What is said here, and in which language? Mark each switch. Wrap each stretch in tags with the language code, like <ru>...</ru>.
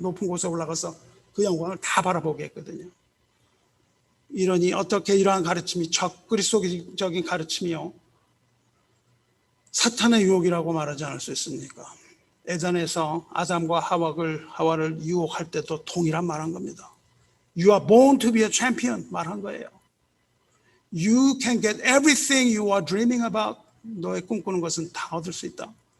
<ko>높은 곳에 올라가서 그 영광을 다 바라보게 했거든요. 이러니 어떻게 이러한 가르침이 적그리스도적인 가르침이요 사탄의 유혹이라고 말하지 않을 수 있습니까? 에덴에서 아담과 하와를 유혹할 때도 동일한 말한 겁니다.</ko> <en>You are born to be a champion</en> <ko>말한 거예요.</ko> <en>You can get everything you are dreaming about.</en> <ko>너의 꿈꾸는 것은 다 얻을 수 있다.</ko>